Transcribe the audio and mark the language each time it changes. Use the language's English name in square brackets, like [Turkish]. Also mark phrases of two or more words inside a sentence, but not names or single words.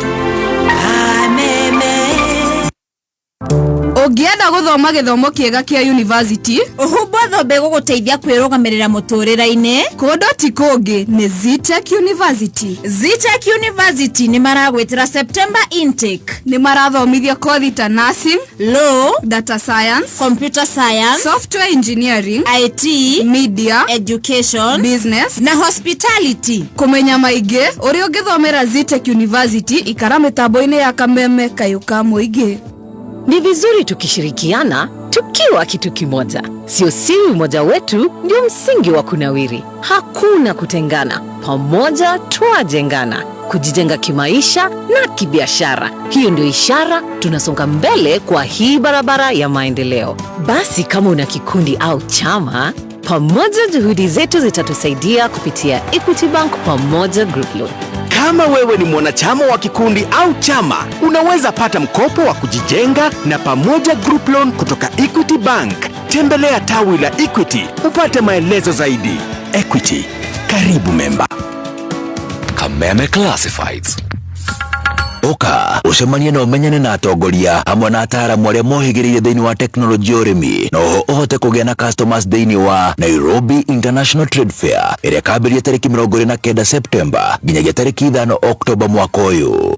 [Kikuyu] Ũngĩenda gũthoma gĩthomo kĩega kĩa university, ũhumbo thombe gũgũteithia kwĩrũgamĩrĩra mũtũrĩre-inĩ, kũndũ ti kũngĩ nĩ Zitech University. Zitech University nĩ maragwĩtĩra [English] September intake. [Kikuyu] Nĩ marathomithia kothi ta [English] nursing, law, data science, computer science, software engineering, IT, media, education, business [Kikuyu] na hospitality. Kũmenya maingĩ, ũrĩa ũngĩthomera Zitech University ikara mĩtambo-inĩ ya Kameme Kayũ ka Mũingĩ. [Swahili] Ni vizuri tukishirikiana tukiwa kitu kimoja. Sio siri, umoja wetu ndio msingi wa kunawiri. Hakuna kutengana. Pamoja twajengana. Kujijenga kimaisha na kibiashara. Hiyo ndio ishara tunasonga mbele kwa hii barabara ya maendeleo. Basi kama una kikundi au chama, pamoja juhudi zetu zitatusaidia kupitia Equity Bank Pamoja Group Loan. Kama wewe ni mwanachama wa kikundi au chama, unaweza pata mkopo wa kujijenga na Pamoja Group Loan kutoka Equity Bank. Tembelea tawi la Equity upate maelezo zaidi. Equity, karibu memba. Kameme Classifieds. [Kikuyu] Oka ucemanie na umenyane na atongoria hamwe na ataaramu arĩa mohĩgĩrĩire thĩinĩ wa teknolojĩ ũrĩmi, na ũhote kũgĩa na customers thĩinĩ wa Nairobi International Trade Fair ĩrĩa ĩkambĩrĩria tarĩki 29 Septemba nginyagia tarĩki 5 Oktoba mwaka ũyũ.